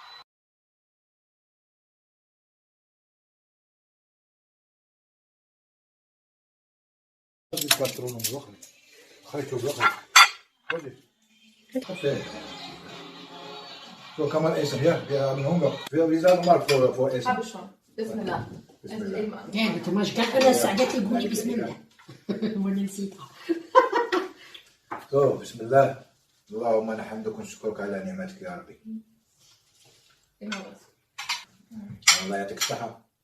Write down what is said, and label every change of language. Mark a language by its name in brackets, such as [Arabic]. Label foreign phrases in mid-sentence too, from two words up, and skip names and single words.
[German] So kann man essen, ja? Wir haben Hunger. Wir sagen mal vor Essen. Habe schon. Bismillah. [Arabic] انت ماش كاع انا ساعات يقول لي بسم الله وانا نسيتها. So بسم الله. اللهم نحمدك ونشكرك على نعمتك يا ربي. الله يعطيك الصحة.